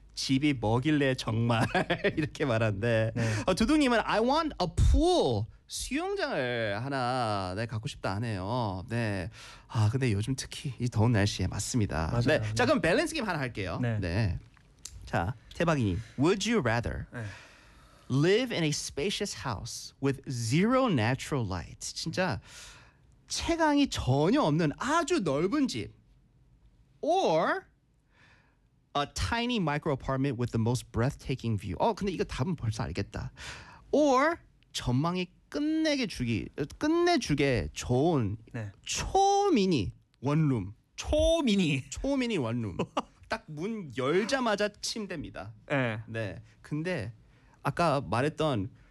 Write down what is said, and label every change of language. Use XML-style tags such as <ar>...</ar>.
<ko>집이 뭐길래 정말 이렇게 말한데. 네.</ko> <en>두둥님은 I want a pool.</en> <ko>수영장을 하나 네, 갖고 싶다 하네요. 네. 아, 근데 요즘 특히 이 더운 날씨에 맞습니다. 맞아요. 네. 자, 그럼 밸런스 게임 하나 할게요. 네. 네. 자, 태박이님.</ko> <en>Would you rather</en> <ko>네.</ko> <en>live in a spacious house with zero natural light?</en> <ko>진짜 채광이 전혀 없는 아주 넓은 집.</ko> <en>Or a tiny micro apartment with the most breathtaking view.</en> <ko>근데 이거 답은 벌써 알겠다. Or 전망이 끝내주게 좋은 네. 초미니 원룸. 초미니. 초미니 원룸. 딱 문 열자마자 침대입니다. 네. 네. 근데 아까 말했던</ko>